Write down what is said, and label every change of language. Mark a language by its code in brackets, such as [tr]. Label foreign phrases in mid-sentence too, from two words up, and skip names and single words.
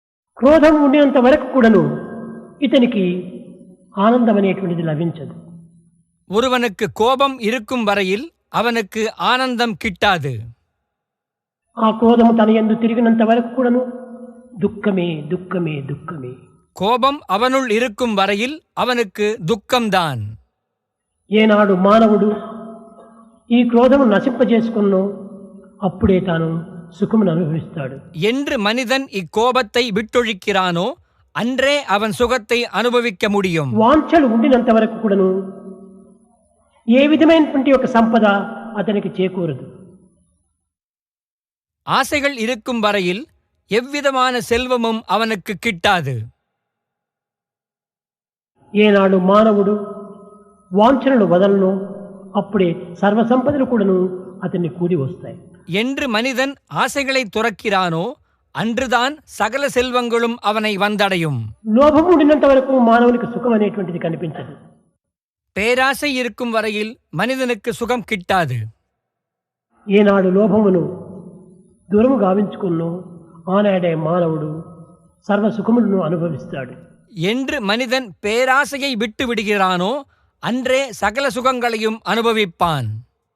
[te] క్రోధం ఉండినంత వరకు కూడాను ఇతనికి ఆనందం అనేటువంటిది లభించదు. [ta] ஒருவனுக்கு கோபம் இருக்கும் வரையில் அவனுக்கு ஆனந்தம் கிட்டாது. [te] ఆ క్రోధము తన యందు తిరిగినంత వరకు కూడాను దుఃఖమే దుఃఖమే దుఃఖమే. [ta] கோபம் அவனுள் இருக்கும் வரையில் அவனுக்கு துக்கம்தான். [te] ఏనాడు మానవుడు ఈ క్రోధము నశింపజేసుకున్నో అప్పుడే తాను సుఖమును అనుభవిస్తాడు. [ta] என்று మనిதன் இக்கோபத்தை விட்டொழிக்கிறானோ அன்றே அவன் சுகத்தை அனுபவிக்க முடியும். [te] వాంఛలు ఉండినంత వరకు కూడాను ఏ విధమైనటువంటి ఒక సంపద అతనికి చేకూరదు. [ta] ஆசைகள் இருக்கும் வரையில் எவ்விதமான செல்வமும் அவனுக்கு கிட்டாது. [te] ఏనాడు మానవుడు వాంఛలను వదలను అప్పుడే సర్వసంపదలు కూడాను అతన్ని కూడి వస్తాయి. [ta] என்று மனிதன் ஆசைகளை துறக்கிறானோ அன்றுதான் சகல செல்வங்களும் அவனை வந்தடையும். [te] లోభం ఉండినంత వరకు మానవునికి సుఖం అనేటువంటిది కనిపించదు. [ta] பேராசை இருக்கும் வரையில் மனிதனுக்கு சுகம் கிட்டாது. [te] ఏనాడు లోభమును దూరము గావించుకున్నో ఆనాడే మానవుడు సర్వ సుఖములను అనుభవిస్తాడు. [ta] என்று மனிதன் பேராசையை விட்டு விடுகிறானோ அன்றே சகல சுகங்களையும் அனுபவிப்பான்.